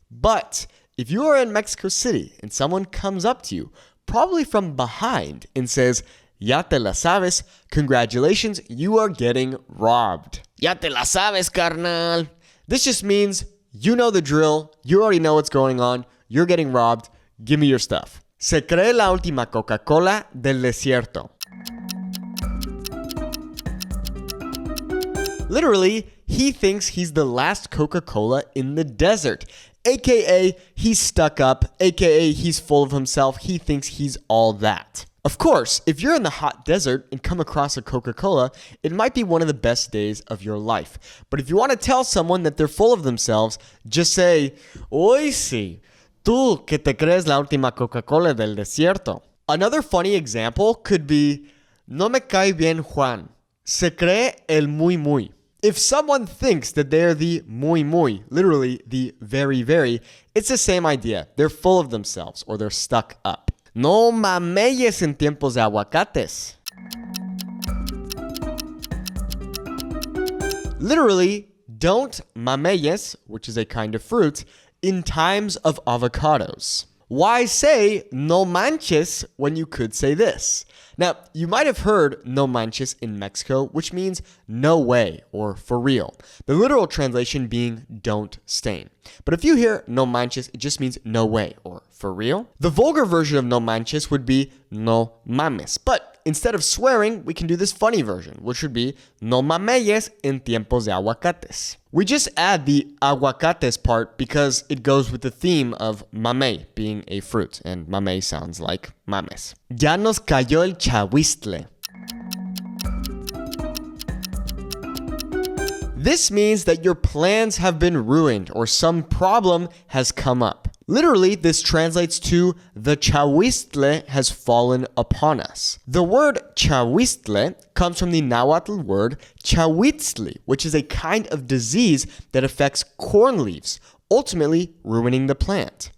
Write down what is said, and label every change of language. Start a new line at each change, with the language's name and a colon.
English: But if you are in Mexico City and someone comes up to you, probably from behind, and says,
Spanish: ya te la sabes,
English: congratulations, you are getting robbed.
Spanish: Ya te la sabes, carnal.
English: This just means you know the drill, you already know what's going on, you're getting robbed, give me your stuff.
Spanish: Se cree la última Coca-Cola del desierto.
English: Literally, he thinks he's the last Coca-Cola in the desert, aka he's stuck up, aka he's full of himself, he thinks he's all that. Of course, if you're in the hot desert and come across a Coca-Cola, it might be one of the best days of your life. But if you want to tell someone that they're full of themselves, just say,
Spanish: Oy sí, tú que te crees la última Coca-Cola del desierto.
English: Another funny example could be,
Spanish: no me cae bien Juan, se cree el muy muy.
English: If someone thinks that they're the muy muy, literally the very very, it's the same idea. They're full of themselves or they're stuck up.
Spanish: No mameyes en tiempos de aguacates.
English: Literally, don't mameyes, which is a kind of fruit, in times of avocados. Why say
Spanish: no manches
English: when you could say this? Now, you might have heard
Spanish: no manches
English: in Mexico, which means no way or for real. The literal translation being don't stain. But if you hear
Spanish: no manches,
English: it just means no way or for real. The vulgar version of
Spanish: no manches
English: would be
Spanish: no mames.
English: But instead of swearing, we can do this funny version, which would be
Spanish: no mameyes en tiempos de aguacates.
English: We just add the aguacates part because it goes with the theme of mamey being a fruit, and mamey sounds like mames.
Spanish: Ya nos cayó el chahuistle.
English: This means that your plans have been ruined or some problem has come up. Literally, this translates to the chahuistle has fallen upon us. The word chahuistle comes from the Nahuatl word chahuitzli, which is a kind of disease that affects corn leaves, ultimately ruining the plant.